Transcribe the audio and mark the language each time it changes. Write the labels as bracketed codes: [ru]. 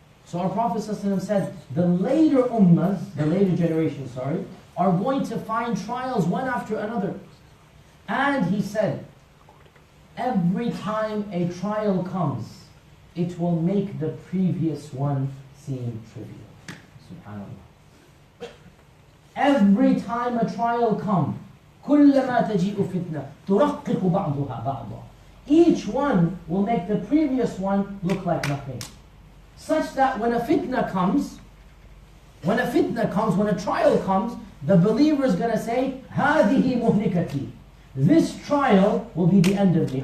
[en] So our Prophet ﷺ said, the later ummahs, the later generations, are going to find trials one after another. And he said, every time a trial comes, it will make the previous one seem trivial. SubhanAllah. Every time a trial comes, [ar] كُلَّمَا تَجِئُ فِتْنَةٌ تُرَقِّقُ بَعْضُهَا بَعْضًا. [en] Each one will make the previous one look like nothing. Such that when a fitna comes, when a trial comes, the believer is going to say, [ar] هَذِهِ مُهْلِكَتِي. [en] This trial will be the end of me.